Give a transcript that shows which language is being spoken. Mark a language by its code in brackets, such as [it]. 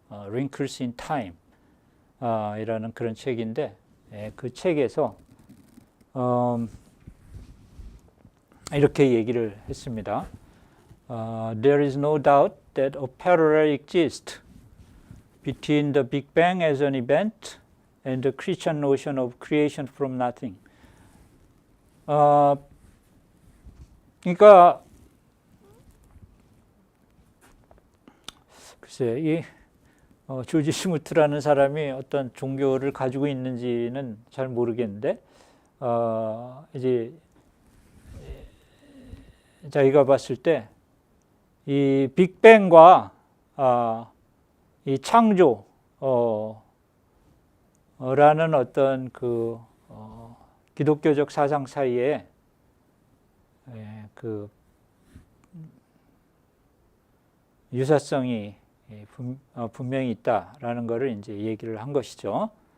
[ko] Wrinkles in Time 이라는 그런 책인데 그 책에서 이렇게 얘기를 했습니다. [en] There is no doubt that a parallel exists between the Big Bang as an event and the Christian notion of creation from nothing. [ko] 그러니까 글쎄 이 조지 스무트라는 사람이 어떤 종교를 가지고 있는지는 잘 모르겠는데 이제 자기가 봤을 때 이 빅뱅과 이 창조 라는 어떤 그 기독교적 사상 사이에 그 유사성이 분명히 있다라는 것을 이제 얘기를 한 것이죠.